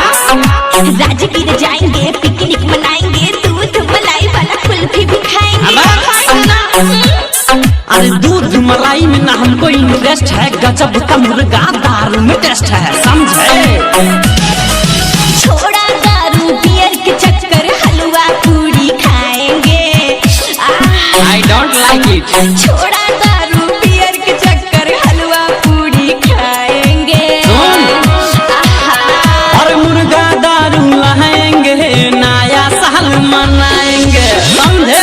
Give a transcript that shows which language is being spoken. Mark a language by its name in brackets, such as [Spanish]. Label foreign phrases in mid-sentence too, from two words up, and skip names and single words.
[Hindi] राजगीर जाएंगे, पिकनिक मनाएंगे, दूध मलाई वाला कुल्फी भी खाएंगे। अरे दूध मलाई में ना हमको इंटरेस्ट है, गजब का मुर्गा दारू में टेस्ट है, समझे। छोड़ा दारू बियर के चक्कर, हलवा पूरी खाएंगे। [English] I don't like it. [Hindi] छोड़ा दारू बियर के चक्कर, हलवा पूरी खाएंगे। और मुर्गा दारू लाएंगे, नया साल मनाएंगे, समझे।